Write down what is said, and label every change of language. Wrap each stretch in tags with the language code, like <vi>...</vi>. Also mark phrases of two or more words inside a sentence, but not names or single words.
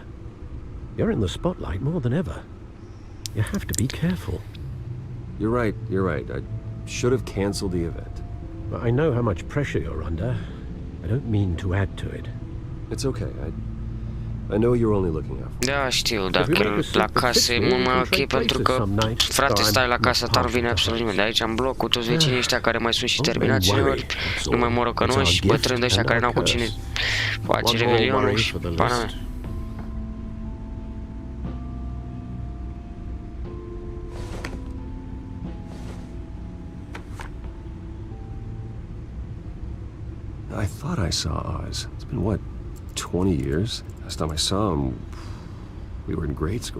<en>You're in the spotlight more than ever. You have to be careful. You're right. I should have canceled the event. I know how much pressure you're under. I don't mean to add to it. It's okay. I know you're only looking out.</en> <ro>Da, știu, dacă la casă e mult mai ok, pentru că, frate, stai la casa ta, nu vine absolut nimeni. De aici, în bloc, cu toți vecinii ăștia care mai sunt și terminați uneori, nu mai morocănoși, bătrâni de ăștia care n-au cu cine face revelionul și pana mea.</ro> <en>I thought I saw Oz. It's been, what, 20 years? Last time I saw him, we were in grade school.</en>